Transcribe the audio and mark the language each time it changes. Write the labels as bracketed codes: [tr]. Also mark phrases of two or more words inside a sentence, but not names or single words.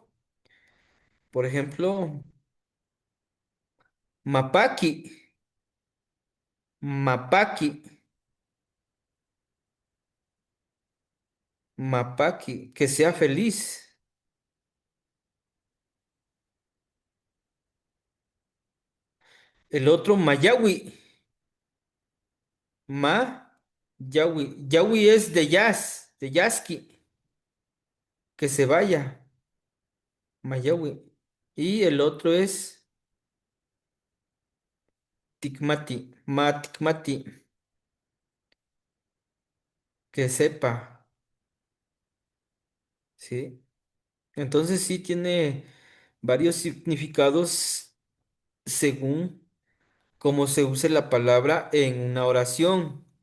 [es] Por ejemplo, [qu] mapaki, mapaki, mapaki, [es] que sea feliz. El otro, [qu] mayawi, ma, yawi. [es] Yawi es de jazz, de yaski, que se vaya, mayawi. Y el otro es tikmati, [qu] ma tikmati, [es] que sepa, ¿sí? Entonces sí tiene varios significados según cómo se use la palabra en una oración.